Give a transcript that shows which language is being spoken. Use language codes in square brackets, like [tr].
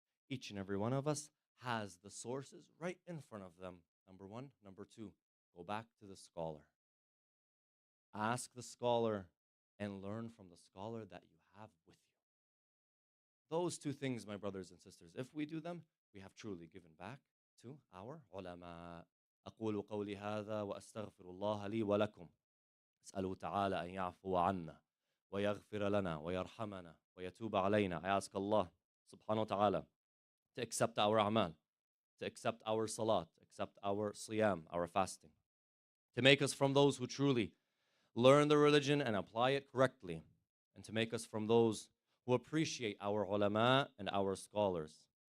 [en] Each and every one of us has the sources right in front of them. Number one. Number two, go back to the scholar. Ask the scholar and learn from the scholar that you have with you. Those two things, my brothers and sisters, if we do them, we have truly given back to our ulama. [ar] أقول قولي هذا وأستغفر الله لي ولكم. أسأله تعالى أن يعفو عنا ويغفر لنا ويرحمنا ويتوب علينا. [en] I ask Allah subhanahu wa ta'ala to accept our amal, to accept our salat, accept our siyam, our fasting, to make us from those who truly learn the religion and apply it correctly, and to make us from those who appreciate our ulama and our scholars.